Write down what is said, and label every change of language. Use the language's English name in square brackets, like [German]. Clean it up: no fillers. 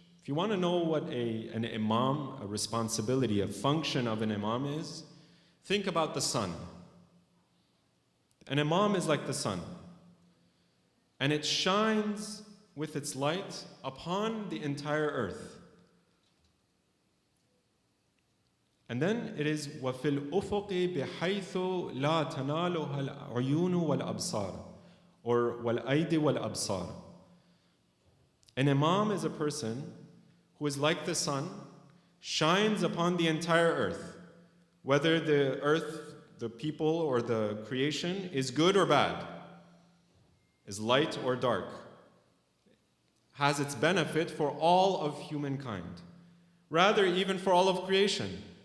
[English] If you want to know what an Imam, a responsibility, a function of an Imam is, think about the sun. An Imam is like the sun, and it shines with its light upon the entire earth. And then it is [Arabic] وَفِي الْأُفُقِ بِحَيْثُ لَا تَنَالُهَا الْعُيُونُ وَالْأَبْصَارُ, or وَالْأَيْدِ وَالْأَبْصَارُ. [English] An Imam is a person who is like the sun, shines upon the entire earth, whether the earth, the people, or the creation is good or bad, is light or dark, has its benefit for all of humankind, rather even for all of creation.